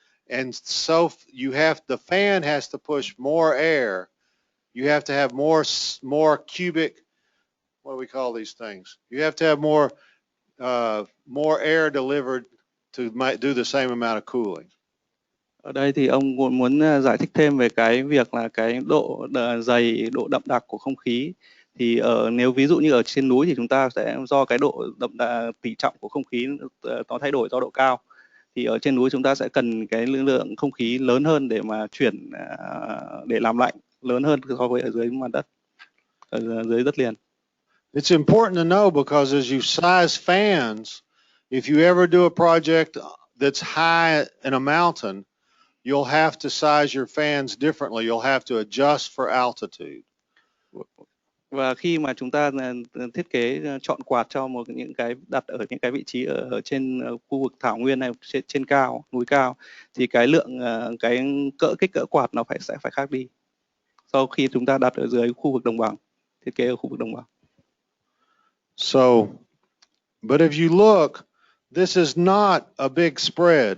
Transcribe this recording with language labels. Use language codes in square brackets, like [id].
[en] And so the fan has to push more air. You have to have more cubic, what do we call these things? You have to have more air delivered to do the same amount of cooling. [vi] Ở đây thì ông muốn giải thích thêm về cái việc là cái độ dày, độ đậm đặc của không khí. Thì nếu ví dụ như ở trên núi thì chúng ta sẽ do cái độ tỷ trọng của không khí nó thay đổi do độ cao. Thì ở trên núi chúng ta sẽ cần cái lượng không khí lớn hơn để mà chuyển để làm lạnh, lớn hơn so với ở dưới mặt đất, ở dưới đất liền. [en] It's important to know because as you size fans, if you ever do a project that's high in a mountain, you'll have to size your fans differently. You'll have to adjust for altitude. [vi] Và khi mà chúng ta thiết kế chọn quạt cho những cái đặt ở những cái vị trí ở trên khu vực thảo nguyên này, trên cao, núi cao, thì cái lượng kích cỡ quạt nó sẽ phải khác đi sau khi chúng ta đặt ở dưới khu vực đồng bằng, thiết kế ở khu vực đồng bằng. [en] So, but if you look, this is not a big spread.